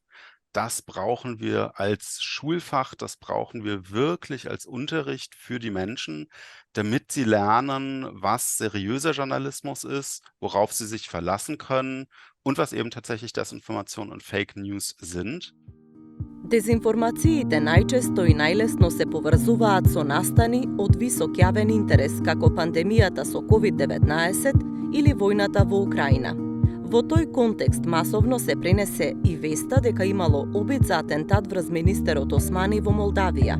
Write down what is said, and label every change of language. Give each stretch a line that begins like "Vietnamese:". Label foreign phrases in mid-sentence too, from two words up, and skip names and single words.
German: Das brauchen wir als Schulfach, das brauchen wir wirklich als Unterricht für die Menschen, damit sie lernen, was seriöser Journalismus ist, worauf sie sich verlassen können und was eben tatsächlich Desinformation und
English: Fake News
German: sind.
Macedonian: Дезинформациите најчесто и најлесно се поврзуваат со настани од висок јавен интерес, како пандемијата со COVID-19 или војната во Украина. Во тој контекст масовно се пренесе и веста дека имало обид за атентат врз министерот Османи во Молдавија.